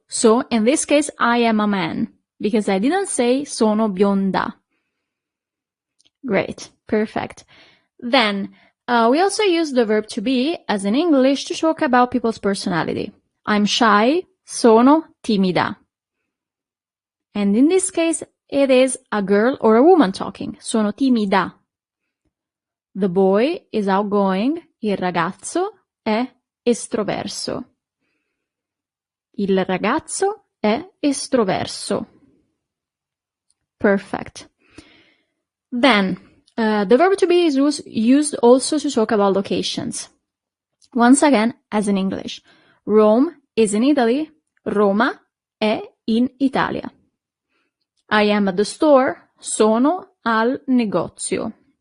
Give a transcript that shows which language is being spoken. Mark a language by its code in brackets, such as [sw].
[en] So, in this case, I am a man, because I didn't say [it] sono bionda. [en] Great. Perfect. Then, we also use the verb to be, as in English, to talk about people's personality. I'm shy, [it] sono timida. [en] And in this case, it is a girl or a woman talking. [it] Sono timida. [en] The boy is outgoing. [it] Il ragazzo è estroverso. Il ragazzo è estroverso. [en] Perfect. Then, the verb to be is used also to talk about locations. Once again, as in English. Rome is in Italy. [it] Roma è in Italia. [en] I am at the store. [it] Sono al negozio.